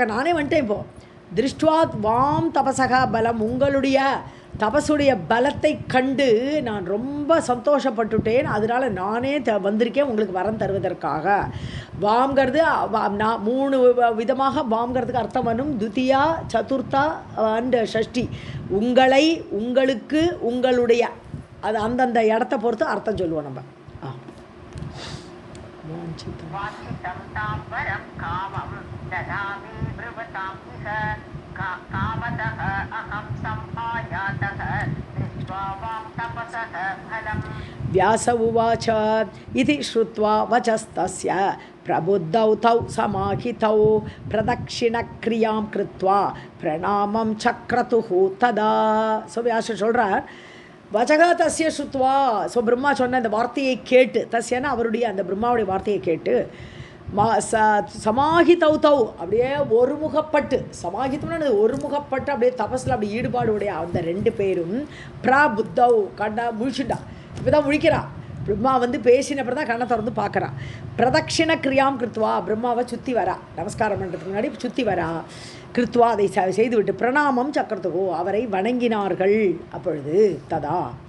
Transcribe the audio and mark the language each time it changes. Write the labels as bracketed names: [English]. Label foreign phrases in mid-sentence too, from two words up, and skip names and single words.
[Tamil] நானே வந்துட்டேன் இப்போது [Sanskrit] दृष्ट्वा वाम् तपसः फलम् [Tamil] உங்களுடைய தபசுடைய பலத்தை கண்டு நான் ரொம்ப சந்தோஷப்பட்டுட்டேன் அதனால் நானே வந்திருக்கேன் உங்களுக்கு வரம் தருவதற்காக வாம்ங்கிறது நான் 3 விதமாக வாம்ங்கிறதுக்கு அர்த்தம் வரும் துதியா சதுர்த்தா அண்ட் ஷஷ்டி உங்களை உங்களுக்கு உங்களுடைய அது அந்தந்த இடத்த பொறுத்து அர்த்தம் சொல்லுவோம் நம்ம [Sanskrit] व्यास उवाच इति श्रुत्वा वचस्तस्य प्रबुद्धौ तौ समाहितौ प्रदक्षिणक्रियां कृत्वा प्रणामं चक्रतुः तदा सो [Tamil] व्यास சொல்றார் [Sanskrit] वचः तस्य श्रुत्वा सो [Tamil] பிரம்மா சொன்ன அந்த வார்த்தையை கேட்டு தஸ்யன்னா அவருடைய அந்த பிரம்மாவுடைய வார்த்தையை கேட்டு சமாஹிதௌ அப்படியே ஒருமுகப்பட்டு சமாஹித்தம்னு ஒருமுகப்பட்டு அப்படியே தபஸில் அப்படி ஈடுபாடுடைய அந்த 2 பேரும் பிரபுத்தௌ கண்ணா முழிச்சுட்டா இப்போ தான் முழிக்கிறா பிரம்மா வந்து பேசினப்பறம் தான் கண்ணை திறந்து பார்க்குறா [Sanskrit] प्रदक्षिण क्रियाम् कृत्वा [Tamil] பிரம்மாவை சுற்றி வரா நமஸ்காரம் பண்ணுறதுக்கு முன்னாடி சுற்றி வரா கிருத்வா அதை செய்துவிட்டு [Sanskrit] प्रणामम् चक्रतुः [Tamil] அவரை வணங்கினார்கள் அப்பொழுது ததா